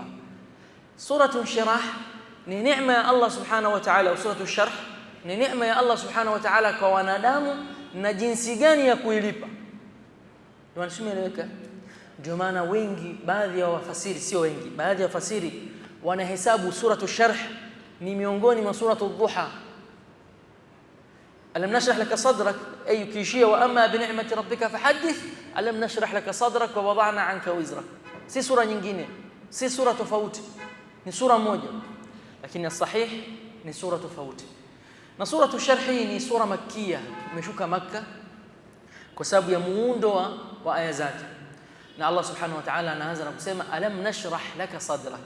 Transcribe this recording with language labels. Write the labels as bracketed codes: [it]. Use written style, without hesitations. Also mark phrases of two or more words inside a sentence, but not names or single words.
[sw] Suratu Shirah ni neema ya [ar] الله سبحانه وتعالى, [sw] suratu Sharh ni neema ya [ar] الله سبحانه وتعالى [sw] kwa wanadamu na jinsi gani ya kuilipa. Tunaelewa? Ndio maana wengi, baadhi ya wafasiri, sio wengi, baadhi ya wafasiri wanahesabu suratu Sharh ni miongoni mwa suratu Duha. [ar] ألم نشرح لك صدرك, ay ukishia وأما بنعمة ربك فحدث, ألم نشرح لك صدرك ووضعنا عنك وزرك. [sw] Si sura nyingine, si sura tofauti, ni sura moja, lakini sahih ni sura tofauti. Na suratu Sharh ni sura makkiya, imeshuka Makkah kwa sababu ya muundo wa aya zake. Na [ar] الله سبحانه وتعالى [sw] anaanza na kusema [ar] ألم نشرح لك صدرك.